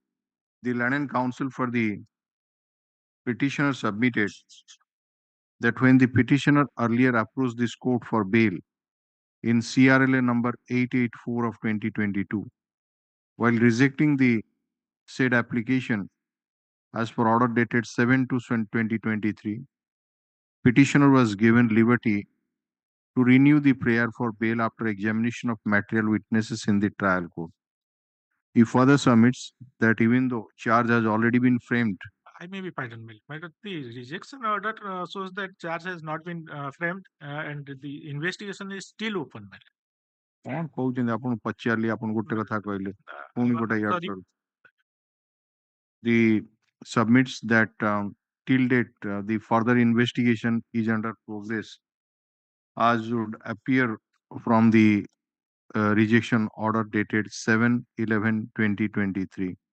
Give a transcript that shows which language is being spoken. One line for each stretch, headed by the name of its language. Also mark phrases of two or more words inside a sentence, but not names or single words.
English: The Learned Counsel for the petitioner submitted that when the petitioner earlier approached this court for bail in CRLA number 884 of 2022, while rejecting the said application as per order dated 7/2/2023, petitioner was given liberty to renew the prayer for bail after examination of material witnesses in the trial court. He further submits that even though charge has already been framed, I may be pardoned, but the rejection order shows that charge has not been framed and the investigation is still open.
Odia: କଣ କହୁଛନ୍ତି ଆପଣ ପଚାରିଲି ଆପଣ ଗୋଟେ କଥା କହିଲେ ପୁଣି ଗୋଟେ ଇଆଡୁ Sorry. ସିଆଡୁ।
English: The submits that till date the further investigation is under progress as would appear from the rejection order dated 7/11/2023.